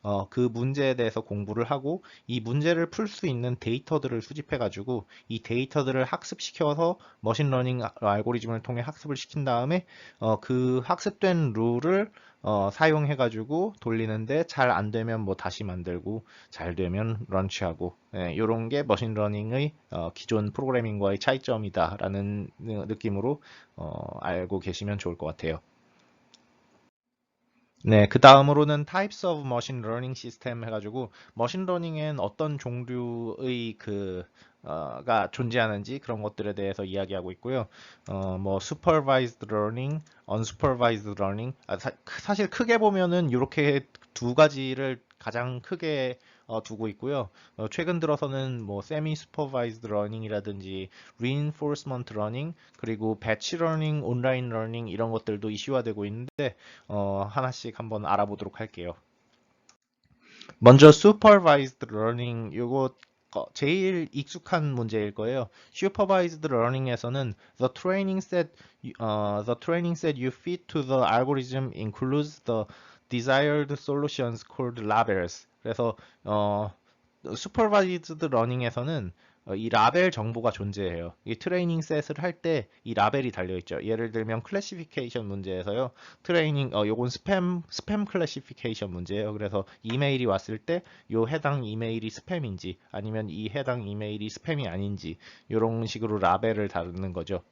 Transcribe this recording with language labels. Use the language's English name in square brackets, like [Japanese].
[Korean] 그 문제에 대해서 공부를 하고 이 문제를 풀 수 있는 데이터들을 수집해 가지고 이 데이터들을 학습시켜서 머신러닝 알고리즘을 통해 학습을 시킨 다음에 그 학습된 룰을 사용해가지고 돌리는데 잘 안 되면 뭐 다시 만들고 잘 되면 런치하고 이런 게 머신러닝의 기존 프로그래밍과의 차이점이다라는 느낌으로 알고 계시면 좋을 것 같아요. 네, 그 다음으로는 [English] Types of Machine Learning System [Korean] 해가지고 머신러닝엔 어떤 종류의 가 존재하는지 그런 것들에 대해서 이야기하고 있고요. 뭐 Supervised Learning, Unsupervised Learning. 사실 크게 보면은 이렇게 두 가지를 가장 크게 두고 있고요. 최근 들어서는 뭐 Semi Supervised Learning이라든지 Reinforcement Learning 그리고 Batch Learning, Online Learning 이런 것들도 이슈화되고 있는데 하나씩 한번 알아보도록 할게요. 먼저 supervised learning 요거 제일 익숙한 문제일 거예요. [English] supervised learning에서는 the training set you feed to the algorithm includes the desired solutions called labels. [Korean] 그래서 슈퍼바이즈드 러닝에서는 이 라벨 정보가 존재해요. 이 트레이닝 셋을 할 때 이 라벨이 달려 있죠. 예를 들면 클래시피케이션 문제에서요. 요건 스팸 클래시피케이션 문제예요. 그래서 이메일이 왔을 때 요 해당 이메일이 스팸인지 아니면 이 해당 이메일이 스팸이 아닌지 이런 식으로 라벨을 다루는 거죠.